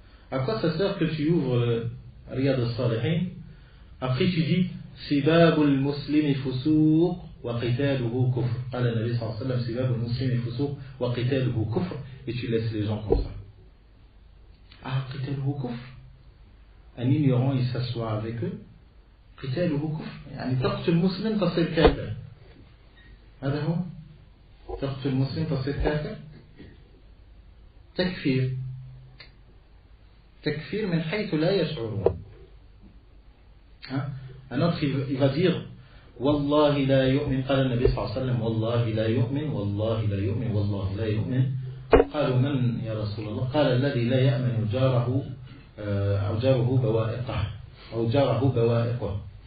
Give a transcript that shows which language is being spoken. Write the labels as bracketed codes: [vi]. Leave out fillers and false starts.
[fr] À quoi ça sert que tu ouvres le Riyad al-Salihin? Après tu dis [ar] Sibabul muslimi fusuq wa qitaluhu kufr. قال النبي صلى الله عليه وسلم Sibabul muslimi fusuq wa qitaluhu kufr. [fr] Et tu laisses les gens comme ça. Ah, [ar] qitaluhu kufr. [fr] Un ignorant il s'assoit avec eux. [ar] قتاله كفر. يعني تقتل المسلم تصير كافر. هذا هو. تقتل المسلم تصير كافر. تكفير من حيث لا يشعرون. [fr] Un autre il va dire [ar] والله لا يؤمن. قال النبي صلى الله عليه وسلم والله لا يؤمن والله لا يؤمن والله لا يؤمن. قالوا من يا رسول الله؟ قال الذي لا يأمن جاره أو جاره بوائقه أو جاره بوائقه.